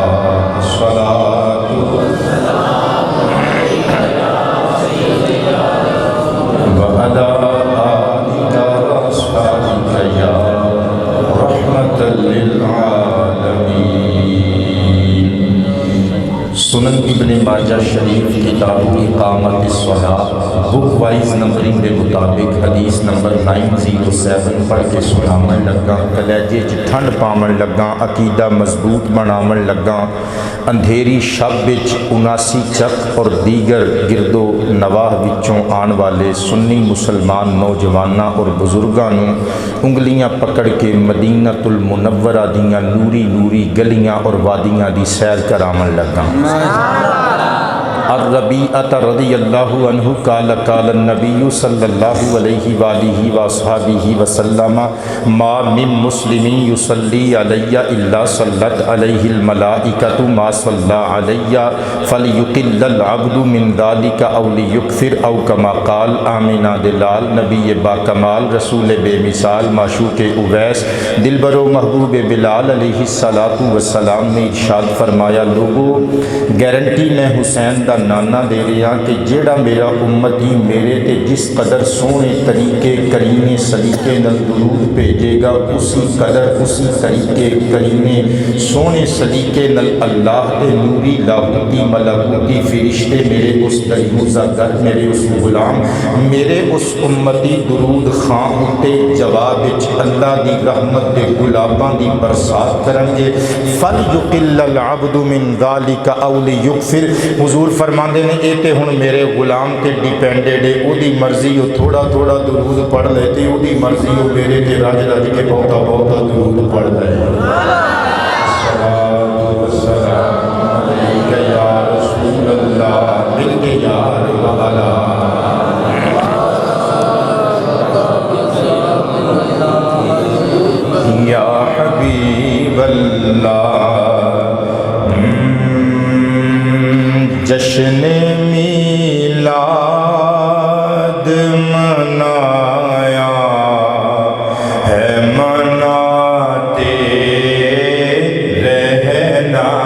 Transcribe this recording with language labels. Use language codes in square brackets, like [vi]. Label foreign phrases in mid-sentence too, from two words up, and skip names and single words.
[ar] الصلاۃ والسلام علیک یا سیدنا وعلی آلک واصحابک یا رحمۃ للعالمین. [pa] سنن ابن ماجہ شریف کتاب اقامت الصلاۃ [en] book wise numbering [pa] کے مطابق حدیث نمبر 907 پڑھ کے سناون لگا. کلیجے چ ٹھنڈ پاون لگا، عقیدہ مضبوط بناون لگا. اندھیری شب وچ 79 چک اور دیگر گرد و نواح وچوں آن والے سنی مسلمان نوجواناں اور بزرگاں نوں انگلیاں پکڑ کے مدینۃ المنورہ دیاں نوری نوری گلیاں اور وادیاں دی سیر کراون لگا. [ar] الربیعۃ رضی اللہ عنہ قال قال النبی صلی اللہ علیہ وآلہ وصحبہ وسلم ما من مسلم یصلی علی الا صلت علیہ الملائکۃ ما صلی علی فلیقل العبد من ذلک او لیکثر او کما قال. [ur] آمینہ دلال نبی با کمال رسول بے مثال معشوق اویس دلبر و محبوب بلال [ar] علیہ الصلوۃ والسلام [ur] نے ارشاد فرمایا، [pa] لوگو گارنٹی میں حسین دا نانا دے رہا کہ جیہڑا میرا امتی میرے تے جس قدر سوہنے طریقے قرینے سلیقے نال درود بھیجے گا اسی قدر اسی طریقے قرینے سوہنے سلیقے نال اللہ کے نوری لاہوتی ملکوتی فرشتے میرے اس دیوزا در میرے اس غلام میرے اس امتی درود خواں اتے جواب وچ اللہ دی رحمت دے گلاباں دی برسات کرن گے. [ar] فليقلل العبد من ذلك أو ليغفر. [pa] حضور فرماندے نے یہ تو ہن میرے غلام تے ڈیپینڈڈ ہے، اودی مرضی ہو تھوڑا تھوڑا درود پڑھ لے تے اودی مرضی ہو میرے تے رج رج کے بہتا بہتا درود پڑھ لے. [ar] الصلاة والسلام عليك يا رسول الله [pa] مل کے یار والا [ar] يا حبيب الله. [ur] جشن میلاد منایا ہے مناتے رہنا.